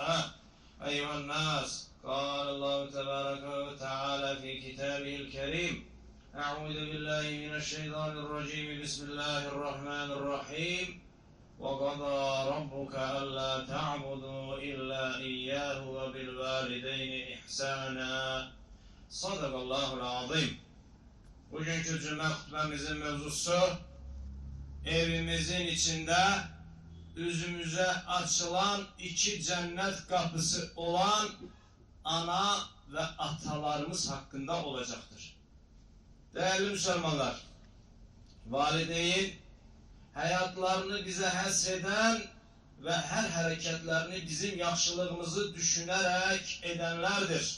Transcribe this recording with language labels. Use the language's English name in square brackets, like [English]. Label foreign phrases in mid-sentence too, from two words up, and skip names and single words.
[Arabic] أيها الناس قال الله تبارك وتعالى في كتابه الكريم: أعوذ بالله من الشيطان الرجيم. بسم الله الرحمن الرحيم. وقضى ربك ألا تعبدوا إلا إياه وبالوالدين إحسانا. صدق الله العظيم. [Turkish] Bugünkü cümle hutbemizin mevzusu, evimizin içinde üzümüze açılan iki cennet kapısı olan ana ve atalarımız hakkında olacaktır. Değerli Müslümanlar, valideyn hayatlarını bize hasreden ve her hareketlerini bizim yaxşılığımızı düşünerek edenlerdir.